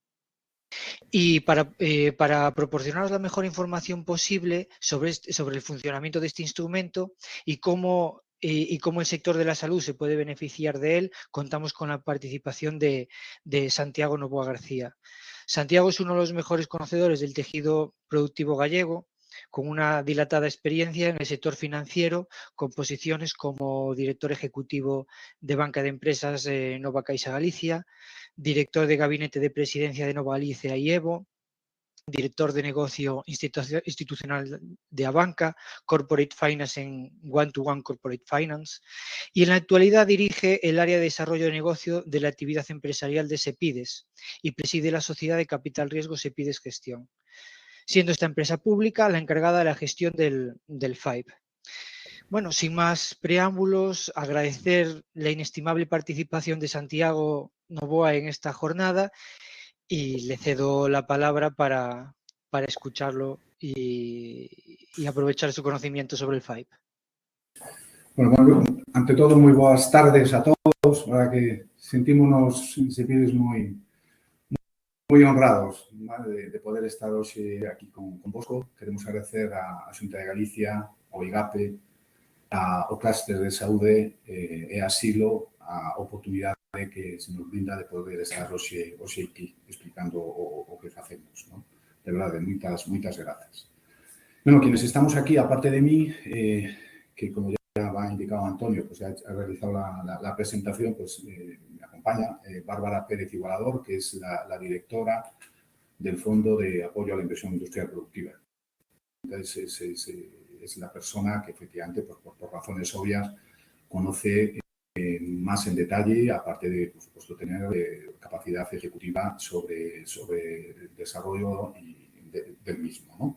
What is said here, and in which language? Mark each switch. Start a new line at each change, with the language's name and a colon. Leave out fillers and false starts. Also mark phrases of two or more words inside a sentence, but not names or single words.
Spanish: Y para proporcionaros la mejor información posible sobre el funcionamiento de este instrumento y cómo el sector de la salud se puede beneficiar de él, contamos con la participación de Santiago Novoa García. Santiago es uno de los mejores conocedores del tejido productivo gallego, con una dilatada experiencia en el sector financiero, con posiciones como director ejecutivo de Banca de Empresas Nova Caixa Galicia, director de Gabinete de Presidencia de Nova Galicia y EVO, director de negocio institucional de Abanca,
English: Corporate Finance
Spanish: en One to One Corporate Finance, y en la actualidad dirige el área de desarrollo de negocio de la actividad empresarial de Sepides y preside la sociedad de capital riesgo Sepides Gestión, siendo esta empresa pública la encargada de la gestión del FAIP. Bueno, sin más preámbulos, agradecer la inestimable participación de Santiago Novoa en esta jornada y le cedo la palabra para escucharlo y aprovechar su conocimiento sobre el FAIP.
Galician: Bueno, ante todo, moi boas tardes a todos. Para que sentímonos, se pides, moi honrados, ¿vale? de poder estar hoxe aquí con vosco. Queremos agradecer a Xunta de Galicia, ao IGAPE, ao Clúster de Saúde e a Silo a oportunidade que se nos brinda de poder estar hoxe aquí explicando o que facemos, ¿no? De verdade, moitas grazas.
Spanish: Bueno, quienes estamos aquí, aparte de mí, que como ya va indicado Antonio, pues ya ha realizado la presentación, pues me acompaña Bárbara Pérez Igualador, que es la directora del Fondo de Apoyo a la Inversión Industrial Productiva. Entonces, es la persona que efectivamente, pues, por razones obvias, conoce más en detalle, aparte de, por supuesto, tener capacidad ejecutiva sobre el desarrollo del mismo, ¿no?